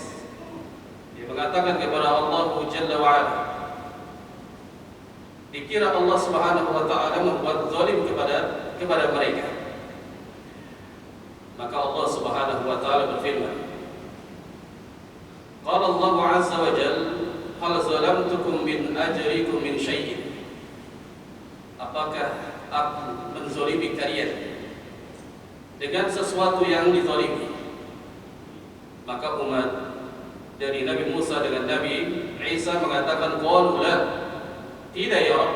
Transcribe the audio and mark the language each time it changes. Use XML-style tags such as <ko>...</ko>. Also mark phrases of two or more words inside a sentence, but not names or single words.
<id>Dia mengatakan kepada Allah</id> <ar>جل وعلا,</ar> <id>dikira Allah</id> <ar>سبحانه وتعالى</ar> <id>membuat zalim kepada mereka. Maka Allah</id> <ar>سبحانه وتعالى</ar> <id>berfirman,</id> <ar>قال الله عز وجل, هل ظلمتكم من أجركم من شيء.</ar> <id>Apakah aku menzalimi kalian dengan sesuatu yang dizalimi? Maka umat dari Nabi Musa dengan Nabi Isa mengatakan,</id> <ar>قالوا لا,</ar> <id>tidak</id> <ar>يا رب.</ar>